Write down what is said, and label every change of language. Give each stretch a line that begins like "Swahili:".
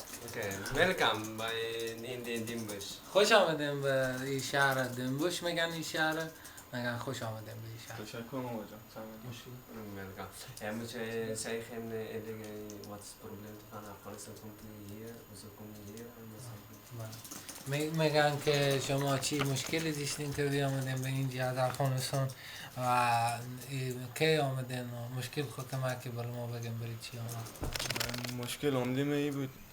Dutch: Oké, welkom bij in Dimbush.
Persian: خوش آمدیم به این شهر دنبوش میگن، این شهر میگن خوش آمدیم به این شهر. تشکر ماما جان.
Dutch: Welkom. En moet je zeggen wat is het probleem van Afghanistan? Komt hij hier? Hoezo kom je hier?
Persian: میگن که شما چی مشکلی داشتین که بیامدین به اینجا از افغانستان و کی آمدین و مشکل خود که برای ما بگیم برای چی آمد؟ مشکل عمدی می بود.